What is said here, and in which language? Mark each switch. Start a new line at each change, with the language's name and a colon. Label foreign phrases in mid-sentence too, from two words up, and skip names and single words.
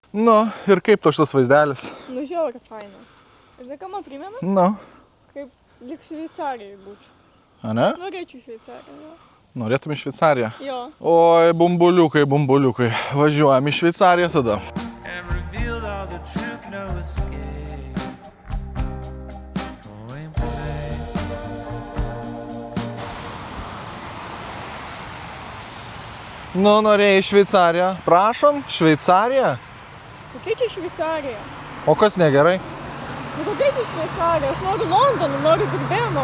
Lithuanian: Nu, ir kaip to šitas vaizdelis? Nu, žiauriai faina. Ir ką man primena? Nu. Kaip lyg Šveicarijai būčiau. A ne? Norėčiau Šveicariją. Norėtum į Šveicariją? Jo. Oi, bumbuliukai. Važiuojam į Šveicariją tada.
English: And revealed all the truth, no escape. Going play.
Lithuanian: Nu, norėjai į Šveicariją. Prašom, Šveicarija. Kokia čia Šveicarija? O kas negerai? Nu, kokia čia Šveicarija? Aš noriu Londono, noriu Big Beno.